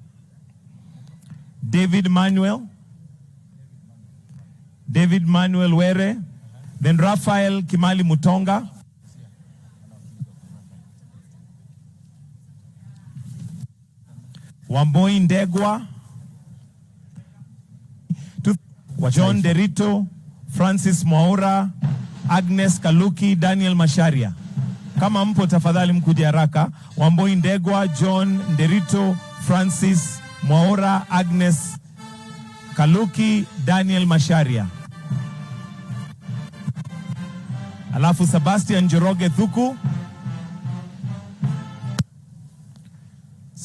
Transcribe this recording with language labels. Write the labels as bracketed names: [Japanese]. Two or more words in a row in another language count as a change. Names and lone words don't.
[Swahili] David Manuel Were, then Rafael Kimali Mutonga, Wamboi Ndegwa, John Derito, Francis Mwaura, Agnes Kaluki, Daniel Masharia. Kama mpo tafadhali mkuje haraka. Wamboi Ndegwa, John Derito, Francis Mwaura, Agnes Kaluki, Daniel Masharia. Alafu Sebastian Njoroge Thuku.